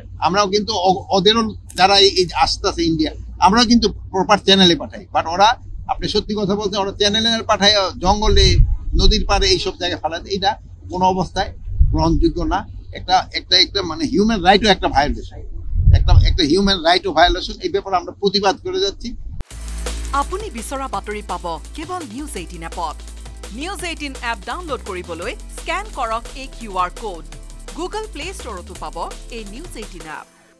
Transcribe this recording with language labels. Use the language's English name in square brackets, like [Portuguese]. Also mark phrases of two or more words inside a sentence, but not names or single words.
[Bangla] আমরাও কিন্তু ওদেরও যারা এই আসতেছে ইন্ডিয়া, আমরাও কিন্তু [English] proper channel [Bangla] পাঠাই, বাট ওরা, আপনি সত্যি কথা বলতে, ওরা চ্যানেলে পাঠায় জঙ্গলে, নদীর পাড়ে এইসব জায়গায় ফালাতে, এটা কোনো অবস্থায় গ্রহণযোগ্য না। একটা মানে [English] human right [Bangla] একটা ভায়োলেশন, একটা [English] human right violation. [Bangla] এই ব্যাপারে আমরা প্রতিবাদ করে যাচ্ছি। [Assamese] আপুনি বিচৰা বাতৰি পাব কেৱল নিউজ 18 এপত। নিউজ 18 এপ ডাউনলোড কৰিবলৈ স্কেন কৰক এই [English] QR code. [Assamese] গুগল প্লে ষ্টৰতো পাব এই নিউজ 18 এপ।